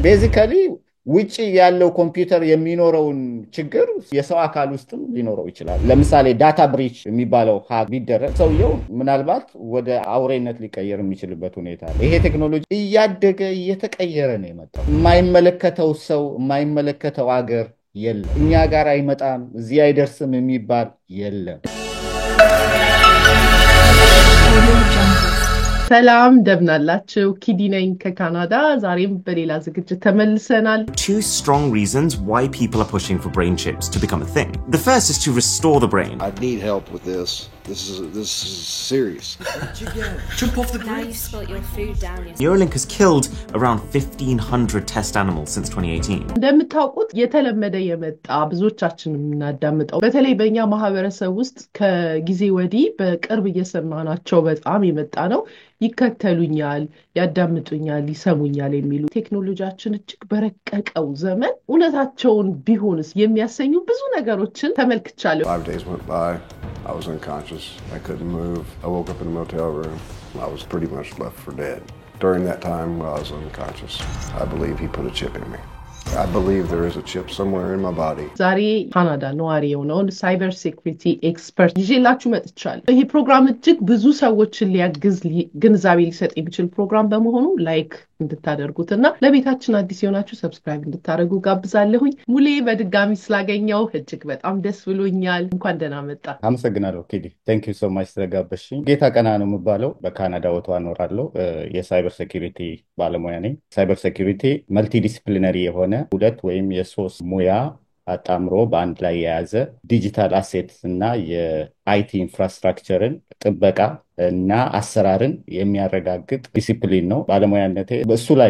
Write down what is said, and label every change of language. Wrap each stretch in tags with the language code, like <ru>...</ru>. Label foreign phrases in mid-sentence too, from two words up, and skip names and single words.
<am>ቤዚካሊ ውጪ ያለው ኮምፒውተር የሚኖረውን ችግር የሰው አካል ውስጥም ሊኖረው ይችላል። ለምሳሌ</am> <en>data breach</en> <am>የሚባለው ሃክ ቢደረግ ሰውየው ምናልባት ወደ አውሬነት ሊቀየር የሚችልበት ሁኔታ አለ። ይሄ ቴክኖሎጂ እያደገ እየተቀየረ ነው የመጣው። የማይመለከተው ሰው የማይመለከተው አገር የለም። እኛ ጋር አይመጣም እዚህ አይደርስም የሚባል የለም። ሰላም እንደምናላችሁ ኪዲ ነኝ ከካናዳ ዛሬም በሌላ ዝግጅት ተመልሰናል።</am> <en>Two strong reasons why people are pushing for brain chips to become a thing. The first is to restore the brain. I need help with this. This is serious. Jump off the bridge. Now you spilt your food down. Neuralink has killed around 1,500 test animals since 2018.</en> <am>እንደምታውቁት የተለመደ የመጣ ብዙዎቻችን እናዳምጠው በተለይ በእኛ ማህበረሰብ ውስጥ ከጊዜ ወዲህ በቅርብ እየሰማናቸው በጣም የመጣ ነው። ይከተሉኛል፣ ያዳምጡኛል፣ ይሰሙኛል የሚሉ ቴክኖሎጂያችን እጅግ በረቀቀው ዘመን እውነታቸውን ቢሆንስ የሚያሰኙ ብዙ ነገሮችን ተመልክቻለሁ።</am> <en>5 days went by. I was unconscious. I couldn't move. I woke up in a motel room. I was pretty much left for dead. During that time while I was unconscious, I believe he put a chip in me. I believe there is a chip somewhere in my body.</en> <am>ዛሬ ካናዳ ነዋሪ የሆነውን</am> <en>cyber security expert</en> <am>ይዤላችሁ መጥቻለሁ። ይሄ ፕሮግራም እጅግ ብዙ ሰዎችን ሊያግዝ ግንዛቤ ሊሰጥ የሚችል ፕሮግራም በመሆኑ ላይክ እንድታደርጉትና ለቤታችን አዲስ የሆናችሁ ሰብስክራይብ እንድታደርጉ ጋብዛለሁኝ። ሙሌ በድጋሚ ስላገኘው እጅግ በጣም ደስ ብሎኛል። እንኳን ደህና መጣ። አመሰግናለሁ ኪዲ።</am> <en>Thank you so much</en> <am>ስለጋበዝሽኝ። ጌታ ቀና ነው የምባለው በካናዳ ወጥቶ አኖራለሁ። የሳይበር ሴኩሪቲ ባለሙያ ነኝ።</am> <en>cyber security multidisciplinary</en> <am>የሆነ ሁለት ወይም የሶስት ሙያ አጣምሮ በአንድ ላይ የያዘ</am> <en>digital asset</en> <am>እና የአይቲ ኢንፍራስትራክቸርን ጥበቃ እና አሰራርን የሚያረጋግጥ ዲሲፕሊን ነው። ባለሙያነቴ በእሱ ላይ</am>